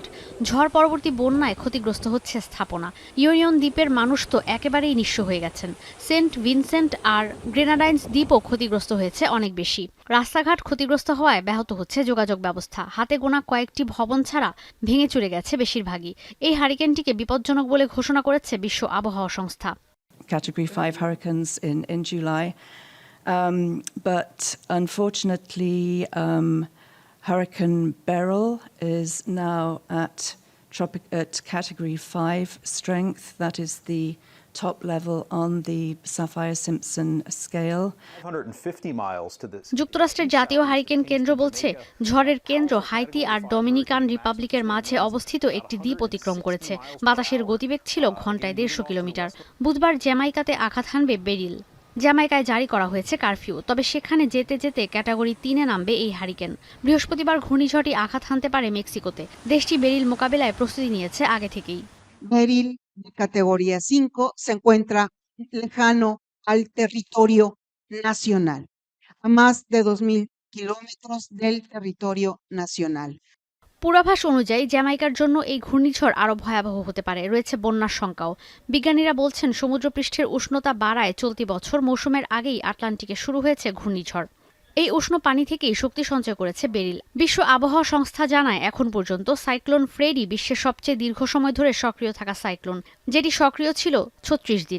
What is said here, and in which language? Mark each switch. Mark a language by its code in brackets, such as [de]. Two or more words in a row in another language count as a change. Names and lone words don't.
[bn] ঝড় পরবর্তী বন্যায় ক্ষতিগ্রস্ত হচ্ছে স্থাপনা। ইউনিয়ন দ্বীপের মানুষ তো একেবারেই নিঃস্ব হয়ে গেছেন। সেন্ট ভিনসেন্ট আর গ্রেনাডাইন্স দ্বীপও ক্ষতিগ্রস্ত হয়েছে অনেক বেশি। রাস্তাঘাট ক্ষতিগ্রস্ত হওয়ায় ব্যাহত হচ্ছে যোগাযোগ ব্যবস্থা। হাতে গোনা কয়েকটি ভবন ছাড়া ভেঙে চুরে গেছে বেশিরভাগই। এই হারিকেনটিকে বিপজ্জনক বলে ঘোষণা করেছে বিশ্ব আবহাওয়া সংস্থা। [en] Category 5 hurricanes in July. But unfortunately, Hurricane Beryl is now at Category 5 strength. That is the top level on the Saffir-Simpson scale. 150 miles to this. [bn] যুক্তরাষ্ট্রের জাতীয় হারিকেন কেন্দ্র বলছে, ঝড়ের কেন্দ্র হাইতি আর ডমিনিকান রিপাবলিকের মাঝে অবস্থিত একটি দ্বীপ অতিক্রম করেছে। বাতাসের গতিবেগ ছিল ঘন্টায় 150 কিলোমিটার। বুধবার জ্যামাইকাতে আঘাত হানবে বেরিল। জ্যামাইকায় জারি করা হয়েছে কারফিউ, তবে সেখানে যেতে যেতে ক্যাটাগরি 3-এ নামবে এই হারিকেন। বৃহস্পতিবার ঘূর্ণিঝড়টি আঘাত হানতে পারে মেক্সিকোতে। দেশটি বেরিল মোকাবেলায় প্রস্তুতি নিয়েছে আগে থেকেই। [es] Beryl, de categoría 5, se encuentra lejano al territorio nacional, a más de 2.000 kilómetros del territorio nacional. [bn] পূর্বাভাস অনুযায়ী জ্যামাইকার জন্য এই ঘূর্ণিঝড় আরও ভয়াবহ হতে পারে, রয়েছে বন্যার শঙ্কাও। বিজ্ঞানীরা বলছেন, সমুদ্রপৃষ্ঠের উষ্ণতা বাড়ায় চলতি বছর মৌসুমের আগেই আটলান্টিকে শুরু হয়েছে ঘূর্ণিঝড়। এই উষ্ণ পানি থেকেই শক্তি সঞ্চয় করেছে বেরিল। বিশ্ব আবহাওয়া সংস্থা জানায়, এখন পর্যন্ত সাইক্লোন ফ্রেডি বিশ্বের সবচেয়ে দীর্ঘ সময় ধরে সক্রিয় থাকা সাইক্লোন, যেটি সক্রিয় ছিল 36 দিন।